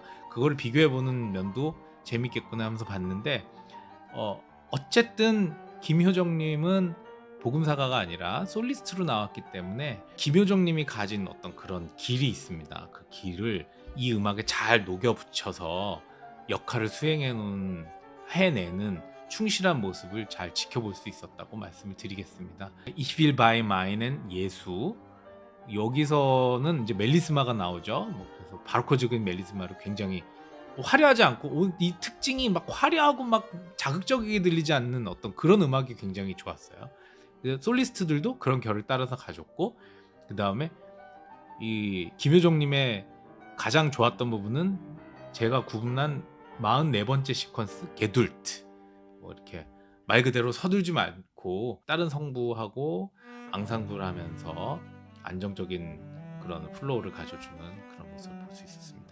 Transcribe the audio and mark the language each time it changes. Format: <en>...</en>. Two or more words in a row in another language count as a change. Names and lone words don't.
<ko>그거를 비교해 보는 면도 재밌겠구나 하면서 봤는데 어쨌든 김효정님은 복음사가가 아니라 솔리스트로 나왔기 때문에 김효정님이 가진 어떤 그런 길이 있습니다. 그 길을 이 음악에 잘 녹여 붙여서 역할을 해내는 충실한 모습을 잘 지켜볼 수 있었다고 말씀을 드리겠습니다.</ko> <de>Ich will bei meinen</de> <ko>예수, 여기서는 이제 멜리스마가 나오죠. 뭐 그래서 바로크적인 멜리스마를 굉장히 화려하지 않고 이 특징이 막 화려하고 막 자극적이게 들리지 않는 어떤 그런 음악이 굉장히 좋았어요. 솔리스트들도 그런 결을 따라서 가졌고, 그 다음에 이 김효정님의 가장 좋았던 부분은 제가 구분한 44번째 시퀀스 게둘트, 뭐 이렇게 말 그대로 서둘지 않고 다른 성부하고 앙상블을 하면서 안정적인 그런 플로우를 가져주는 그런 모습을 볼 수 있었습니다.</ko>